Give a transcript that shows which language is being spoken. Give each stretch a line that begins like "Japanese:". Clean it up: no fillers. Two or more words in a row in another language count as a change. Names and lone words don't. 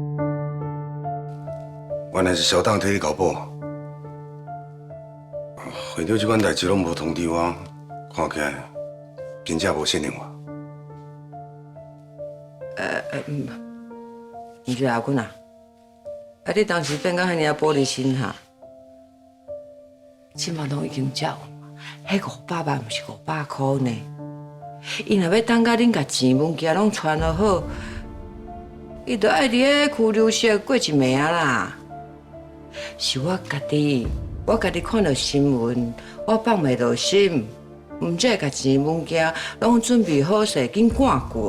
Min Nan Chinese: 原来是小党替你交保， 会长这款代志拢无通知我，看起来真正无信任我。唔是阿坤啊，你当时变到遐尔玻璃心哈，即马拢已经缴，迄500万毋是500块呢。伊若要等到恁甲钱物件拢传落好，伊就爱伫迄拘留室过一暝啊啦。是我家己看到新闻，我放袂落心，毋才会甲钱物件拢准备好势，紧赶过。